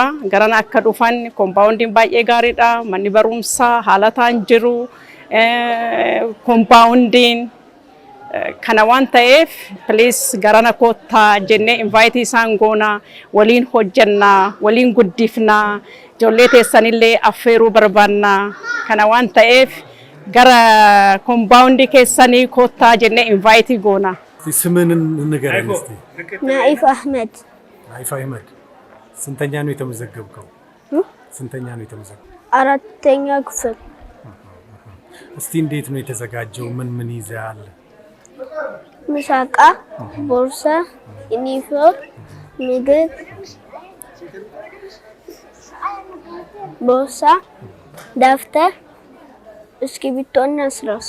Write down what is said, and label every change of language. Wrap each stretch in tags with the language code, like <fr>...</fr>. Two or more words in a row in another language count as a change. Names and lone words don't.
<om>Garana akka dhufan compounding baay'ee gaariidha. Manni barumsaa haalataan jiru compounding kana waan ta'eef please garana kottaa jennee invite isaan goona. Waliin hojjanna, waliin guddifna, ijoollee teessanillee affeeruu barbaanna. Kana waan ta'eef gara compound keessanii kottaa jennee invite goona.</om> <am>ስምን ንገረኝ እስቲ። ናኢፍ አህመድ። ናኢፍ አህመድ ስንተኛ ነው የተመዘገብከው? ስንተኛ ነው የተመዘገብከው? አራተኛ ክፍል። እስቲ እንዴት ነው የተዘጋጀው? ምን ይዘሃል? ምሳቃ፣ ቦርሳ፣ ዩኒፎርም፣ ምግብ፣ ቦርሳ፣ ደብተር፣ እስክሪብቶና እስራስ።</am>